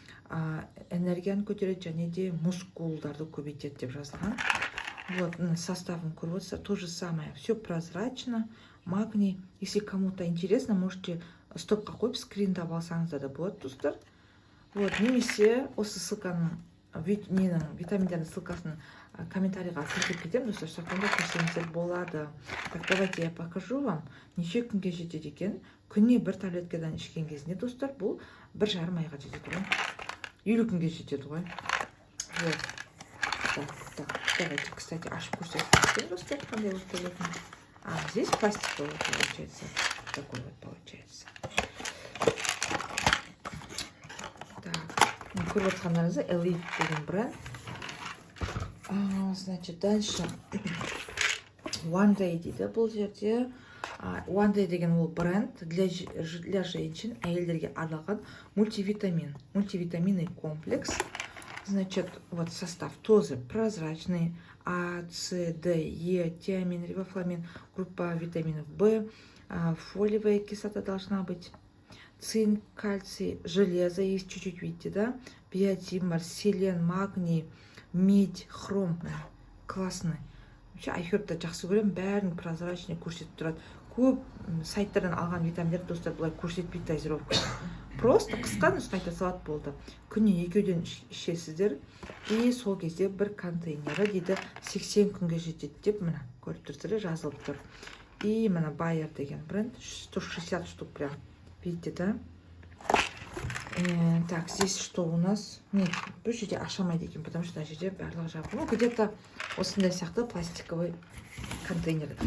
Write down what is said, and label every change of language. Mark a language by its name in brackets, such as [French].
[Kazakh] энергияны көтереді және де мускулдарды көбейтеді деп жазылған. [Russian] Вот, [Kazakh] составын көріп отырсыздар, [Russian] то же самое, все прозрачно, магний. Если кому-то интересно, можете [Kazakh] стопқа қойып скриндап алсаңыздар да болады, достар. Вот, немесе осы ссылканың витаминдердің ссылкасын комментарийға келтіріп кетемін, достар, сондықтан да көрсеңіздер болады. [Russian] Так, давайте я покажу вам [Kazakh] неше күнге жетеді екен. Күніне бір таблеткадан ішкен кезінде, достар, бұл 1,5 айға жетеді ғой. 50 күнге жетеді ғой. Вот. [Russian] Так, давайте, кстати, [Kazakh] ашып көрсетейін, достар, қандай болып келетін. [Russian] Здесь пластиковый получается. Такой вот получается. [Kazakh] Так, көріп отқандарыңызда Elite деген бренд. [Russian] Значит, дальше [Kazakh] One Day дейді бұл жерде. One Day деген ол бренд [Russian] для женщин, [Kazakh] әйелдерге арналған мультивитаминный комплекс. [Russian] Значит, вот состав тоже прозрачный. А, С, Д, Е, тиамин, рибофламин, группа витаминов В, фолиевая кислота должна быть, цинк, кальций, железо есть чуть-чуть, видите, да? Биотин, селен, магний, медь, хром. Классный. [Kazakh] Вообще, айхерді жақсы көремін, бәрін прозрачный көрсетіп тұрады. Көп сайттардан алған витаминдер, достар, бұлай көрсетпейді дозировка. Просто қысқа нұсқа айта салат болды. Күніне 2-ден ішесіздер. И сол кезде бір контейнері дейді 80 күнге жетеді деп, мына көріп тұрсыздар, жазылып тұр. И мына Bayer деген бренд 160 штук прям. [Russian] Видите, да? Так, здесь что у нас? Нет, [Kazakh] бұл жерде ашамайды екен, [Russian] потому что [Kazakh] жерде барлығы жабық. [Russian] Ну, где-то [Kazakh] осындай сияқты [Russian] пластиковый контейнер.